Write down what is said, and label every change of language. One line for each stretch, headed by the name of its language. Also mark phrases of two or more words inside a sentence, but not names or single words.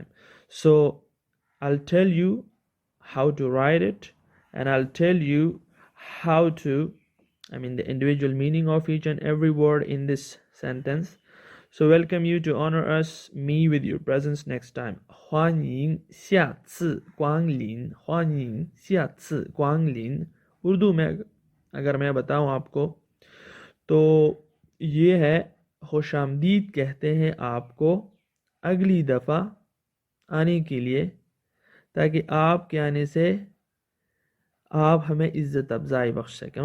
English: So I'll tell you how to write it, and I'll tell you how to, the individual meaning of each and every word in this sentence. So welcome you to honor us, me, with your presence next time.
Chinese: 欢迎下次光临，欢迎下次光临。
Urdu: اردو میں اگر میں بتاؤں آپ کو تو یہ ہے خوش آمدید کہتے ہیں آپ کو اگلی دفعہ آنے کے لیے، تاکہ آپ کے آنے سے آپ ہمیں عزت افزائی بخش سکیں.